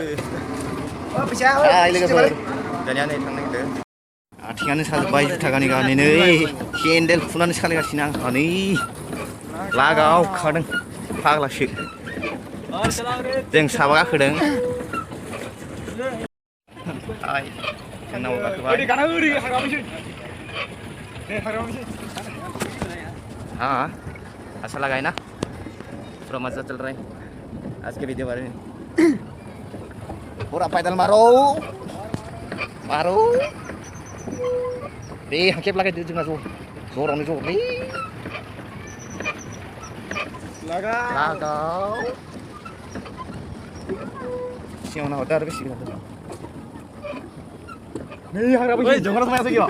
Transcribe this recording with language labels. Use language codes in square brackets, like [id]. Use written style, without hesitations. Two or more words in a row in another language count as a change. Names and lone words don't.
[brx] हाय लोगोफोर दानिया नै थांनो नागिरदों आथिङानो साजोब्बाय जुथा गानै गानै नै केन्देल फुनानै सालायगासिनो आं नै लागाव खादों फाग्लासो जों साबा गाखोदों हाय जों नाव गाखोबाय [hi] हाँ अच्छा लगा है ना पूरा मजा चल रहा है आज के वीडियो बारे में पूरा पैदल मारो दे [brx] हाकेब लागाय दो जोंना जरावनो जरलै लागाव सिगाङाव नाहरदो आरो बेसे गोजान दं नै हाग्रा बै जंगलाव थांनायासो गैया